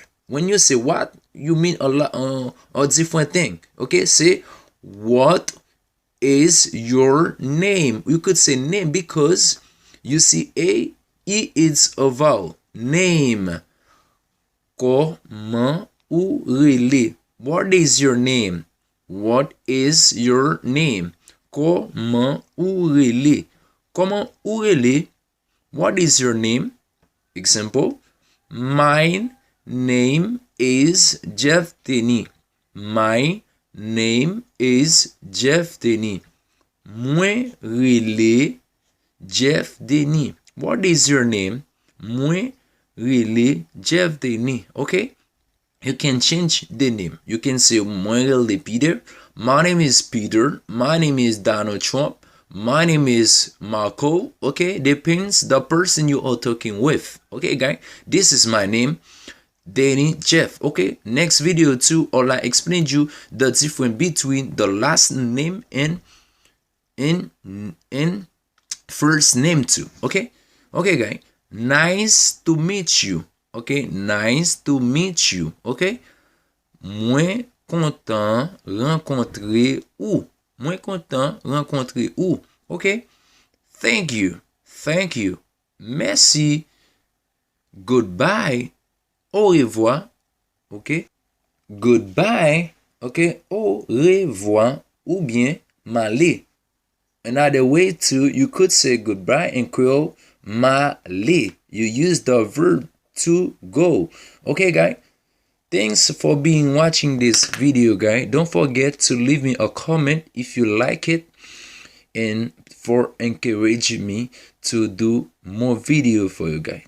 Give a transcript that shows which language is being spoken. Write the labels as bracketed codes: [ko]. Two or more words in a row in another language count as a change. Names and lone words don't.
[en] When you say what, you mean a different thing. Okay, say what is your name? You could say name because you see A, E is a vowel. [ht] Name. Comment ou rele? [en] What is your name? What is your name? [ht] Comment ou rele? Comment ou rele? [en] What is your name? Example. My name is Jeff Denny. My name is Jeff Denny. [ht] Mwen rele Jeff Denny. [en] What is your name? [ht] Mwen rele Jeff Denny. Okay? [en] You can change the name. You can say [ht] mwen rele Peter. [en] My name is Peter. My name is Donald Trump. My name is Marco. Okay? Depends the person you are talking with. Okay, guys? This is my name. Danny Jeff. Okay, next video too, I'll explain you the difference between the last name and first name too. Okay, guys, nice to meet you. Okay, nice to meet you. [ht] Okay, moins content rencontrer ou. Moins content rencontrer ou. [en] Okay, thank you. [ht] Merci. [en] Goodbye. [ht] Au revoir, [en] ok? Goodbye, ok? [ht] Au revoir, ou bien m'aller. [en] Another way too, you could say goodbye in Creole, m'aller. You use the verb to go. Okay, guys? Thanks for watching this video, guys. Don't forget to leave me a comment if you like it and for encouraging me to do more video for you guys.